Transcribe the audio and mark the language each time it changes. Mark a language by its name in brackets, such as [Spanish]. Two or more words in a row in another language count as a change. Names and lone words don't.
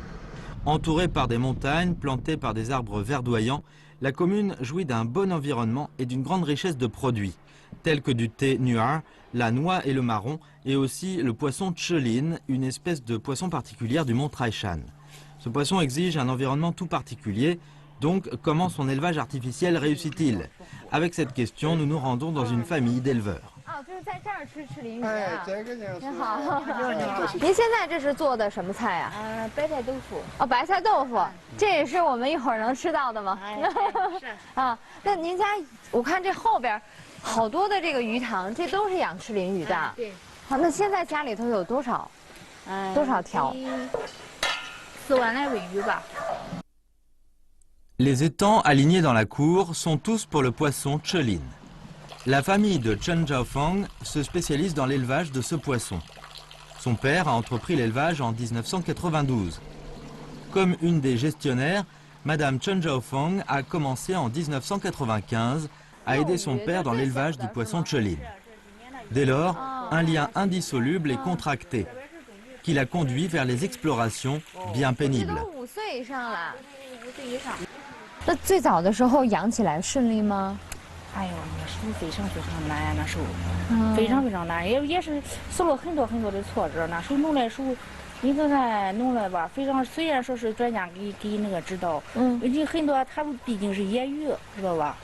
[French] Entourée par des montagnes, plantée par des arbres verdoyants, la commune jouit d'un bon environnement et d'une grande richesse de produits, tels que du thé nuar, la noix et le marron, et aussi le poisson Chelin, une espèce de poisson particulière du mont Taishan. Ce poisson exige un environnement tout particulier. Donc, comment son élevage artificiel réussit-il? Avec cette question, nous nous rendons dans une famille d'éleveurs. [Chinese] 您现在这是做的什么菜啊？白菜豆腐。哦，白菜豆腐，这也是我们一会儿能吃到的吗？是啊，那您家我看这后边好多的这个鱼塘，这都是养赤鳞鱼的。对。好，那现在家里头有多少条？4万来尾鱼吧。 [French] Les étangs alignés dans la cour sont tous pour le poisson Chelin. La famille de Chen Zhaofeng se spécialise dans l'élevage de ce poisson. Son père a entrepris l'élevage en 1992. Comme une des gestionnaires, Madame Chen Zhaofeng a commencé en 1995 à aider son père dans l'élevage du poisson Chelin. Dès lors, un lien indissoluble est contracté. qui l'a conduit vers les explorations bien [Chinese] 这 [French] pénibles. [Chinese] 都5岁以上了。 5岁以上。那最早的时候养起来顺利吗？哎呦，那时候非常难呀，那时候，非常难，也是受了很多的挫折。那时候弄来时候，你看看弄来吧，非常虽然说是专家给那个指导，你很多它毕竟是野鱼，知道吧？